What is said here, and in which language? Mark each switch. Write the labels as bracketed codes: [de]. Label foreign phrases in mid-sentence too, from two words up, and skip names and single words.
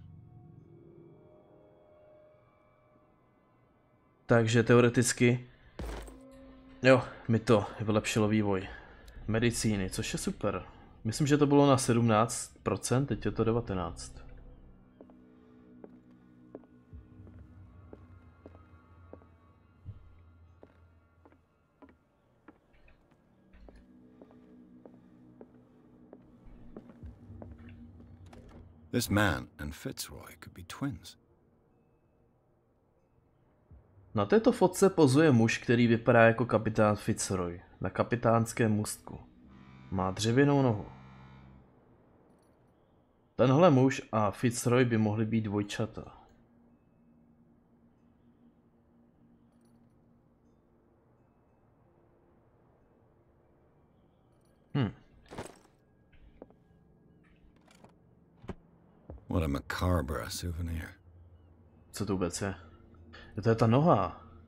[cs] Takže teoreticky, jo, mi to vylepšilo vývoj medicíny, což je super. Myslím, že to bylo na 17%, teď je to 19%. [en] This man and Fitzroy could be twins. [cs] Na této fotce pozuje muž, který vypadá jako kapitán Fitzroy na kapitánském můstku. Má dřevěnou nohu. Tenhle muž a Fitzroy by mohli být dvojčata. [en] What a macabre souvenir. [cs] Co to vůbec je? To je ta noha.